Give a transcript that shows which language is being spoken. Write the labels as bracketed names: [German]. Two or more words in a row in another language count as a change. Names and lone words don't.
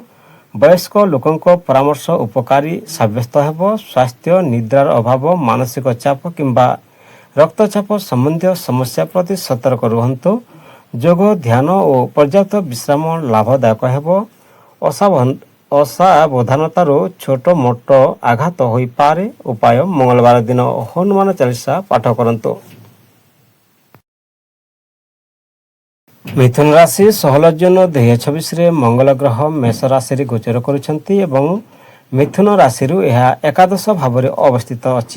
[Odia] ବୟସ୍କ ଲୋକଙ୍କ ପରାମର୍ଶ ଉପକାରୀ ସାବ୍ୟସ୍ତ ହେବ। ସ୍ୱାସ୍ଥ୍ୟ, ନିଦ୍ରାର ଅଭାବ, ମାନସିକ ଚାପ କିମ୍ବା ରକ୍ତଚାପ ସମ୍ବନ୍ଧୀ ସମସ୍ୟା ପ୍ରତି ସତର୍କ ରୁହନ୍ତୁ। ଯୋଗ, ଧ୍ୟାନ ଓ ପର୍ଯ୍ୟାପ୍ତ ବିଶ୍ରାମ ଲାଭଦାୟକ ହେବ। ଅସାବଧାନତାରୁ ଛୋଟ ମୋଟ ଆଘାତ ହୋଇପାରେ। ଉପାୟ ମଙ୍ଗଳବାର ଦିନ ହନୁମାନ ଚାଳିଶା ପାଠ କରନ୍ତୁ। ମିଥୁନ ରାଶି 16 ଜୁନ 2026ରେ ମଙ୍ଗଳ ଗ୍ରହ ମେଷ ରାଶିରେ ଗୋଚର କରୁଛନ୍ତି ଏବଂ ମିଥୁନ ରାଶିରୁ ଏହା ଏକାଦଶ ଭାବରେ ଅବସ୍ଥିତ ଅଛି।